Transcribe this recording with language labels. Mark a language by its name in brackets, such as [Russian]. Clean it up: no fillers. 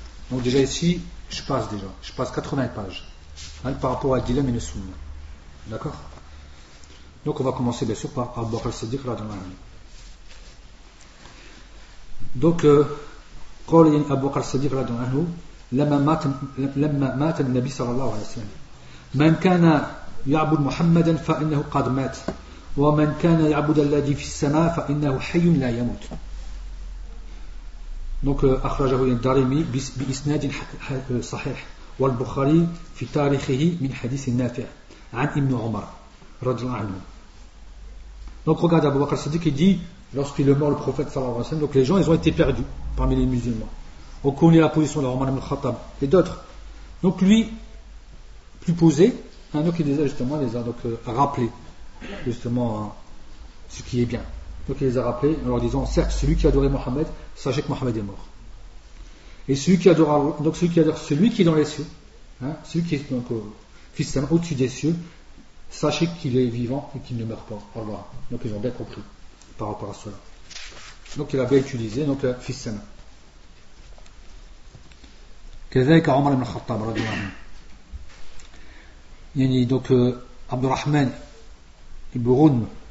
[French] Donc déjà ici, je passe 80 pages hein, par rapport à Adila min al-Sunna. D'accord ? Donc on va commencer bien sûr par Abu Bakr al-Siddiq radhiyallahu anhu. [Arabic] Donc قال أبو بكر الصديق رضي الله عنه لما مات النبي صلى الله عليه وسلم من كان يعبد محمدا فإنه قد مات ومن كان يعبد الذي في السماء فإنه حي لا يموت. Donc أخرجه الدارمي بإسناد صحيح والبخاري في تاريخه من حديث نافع عن ابن عمر رضي الله عنه. [French] Donc regarde Abu Bakr al-Siddiq, il dit lorsqu'il est mort le prophète sallallahu alayhi wa sallam, donc les gens ils ont été perdus parmi les musulmans. On connaît la position de Omar ibn al-Khattab et d'autres. Donc lui, plus posé, hein, donc il les a justement rappelés justement ce qui est bien. Donc il les a rappelés en leur disant certes celui qui adorait Mohammed, sachez que Mohammed est mort. Et celui qui est dans les cieux, hein, celui qui est donc fils au-dessus des cieux, sachez qu'il est vivant et qu'il ne meurt pas. Allah. Donc ils ont bien compris par rapport à cela. Donc il avait utilisé donc fils sana. [Arabic] كذلك عمر بن الخطاب رضي الله عنه. [French] Donc Abdurrahman ibn Ghunm